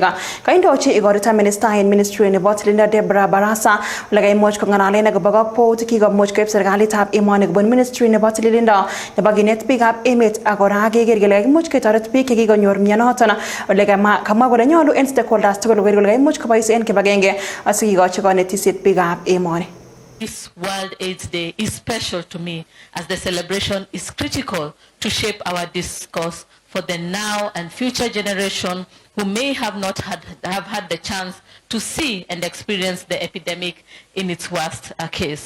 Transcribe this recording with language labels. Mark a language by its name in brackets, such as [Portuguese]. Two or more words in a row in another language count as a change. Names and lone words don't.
[Kalenjin] Kaindochi igorita minister en ministry nebo tililindo Deborah Barasa ole kaimuch kong'alalen akobo kakwautik kikomuch koib serikalitab emoni kobun ministry nebo tililindo nebo kinet biikab emet ak kora keker kele kakimuch ketoret biik chekikonyor mionoto ole kamwa kole nyolu en stakeholders tugul koker kole kaimuch kobois en kibagenge asikikochi konetisiet biikab emoni. [English] This World AIDS Day is special to me as the celebration is critical to shape our discourse for the now and future generation who may have not had the chance to see and experience the epidemic in its worst case.